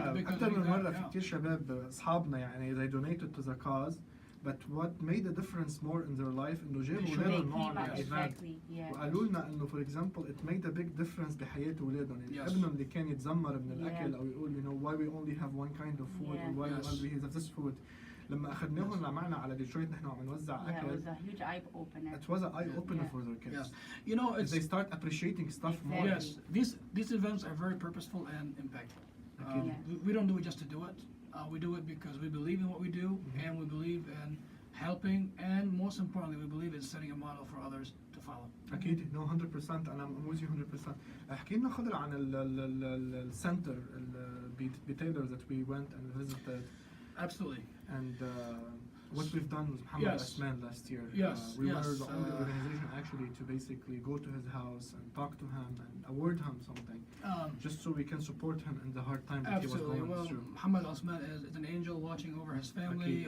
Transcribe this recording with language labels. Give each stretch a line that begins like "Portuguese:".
Arabic: أكثر من مرة في كتير شباب أصحابنا يعني
English: they donated to the cause, but what made a difference more in their life
Arabic: إنه جابوا أولادهم معهم الإيفنت وقالوا لنا إنه
English: for example it made a big difference
Arabic: بحياة أولادهم. يعني ابنهم اللي كان يتذمر من الأكل أو يقول
English: why we only have one kind of food or why we only have this food.
Arabic: لما أخذناهم معنا على ديترويت نحن عم نوزع أكل.
English: It was a huge eye opener. It was an eye opener for their kids. It's they start appreciating stuff more. Yes, these events are very purposeful and impactful. We don't do it just to do it. We do it because we believe in what we do, and we believe in helping, and most importantly, we believe in setting a model for others to follow.
Arabic: أكيد 100% أنا
English: with you
Arabic: 100%. احكي لنا خضر عن السنتر البيتيلر
English: that we went and visited. Absolutely. And what we've done with Muhammad Yes. Asman last year, Yes, we yes, were the only uh, organization actually to basically go to his house and talk to him and award him something, just so we can support him in the hard time that he was Absolutely. going Well, through. Muhammad Osman is an angel watching over his family